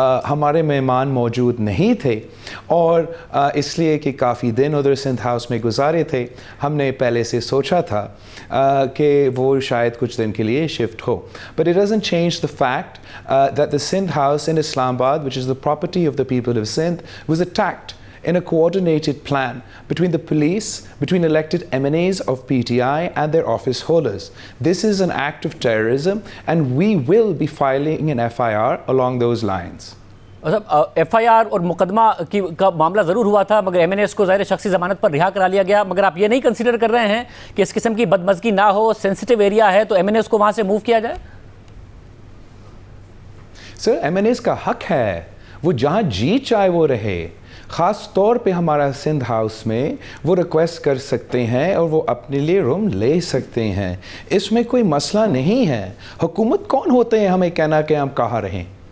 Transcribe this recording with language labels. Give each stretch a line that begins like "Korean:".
Urdu: ہمارے مہمان موجود نہیں تھے، اور اس لیے کہ کافی دن ادھر سندھ ہاؤس میں گزارے تھے، ہم نے پہلے سے سوچا تھا کہ وہ شاید کچھ دن کے لیے shift ہو۔
English: But it doesn't change the fact that the Sindh House in Islamabad, which is the property of the people of Sindh, was attacked in a coordinated plan between the police, between elected MNAs of PTI and their office holders. This is an act of terrorism and we will be filing an FIR along those lines.
Urdu: FIR اور مقدمہ کا معاملہ ضرور ہوا تھا، مگر MNAs کو ظاہر شخصی ضمانت پر رہا کرا لیا گیا، مگر آپ یہ نہیں کنسیڈر کر رہے ہیں کہ اس قسم کی بدمزگی نہ ہو، سینسٹیو ایریا ہے تو MNAs کو وہاں سے موو کیا جائے؟ سر، MNAs کا حق ہے، وہ جہاں جی چاہے وہ رہے۔ خاص طور پہ ہمارا سندھ ہاؤس میں وہ ریکویسٹ کر سکتے ہیں اور وہ اپنے لیے روم لے سکتے ہیں، اس میں کوئی مسئلہ نہیں ہے۔ حکومت کون ہوتے ہیں ہمیں کہنا کہ ہم کہاں رہیں؟